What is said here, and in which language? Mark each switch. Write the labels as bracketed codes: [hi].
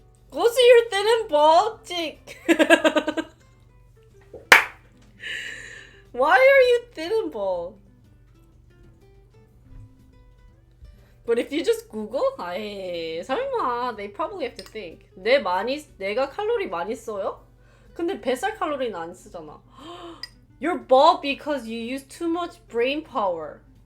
[en] Go see your thin and bald chick. Why are you thin and bald? But if you just Google, [ko] 아이, 설마, [en] they probably have to think. [ko] 내가 칼로리 많이 써요? 근데 뱃살 칼로리는 안 쓰잖아. [en] You're bald because you use too much brain power.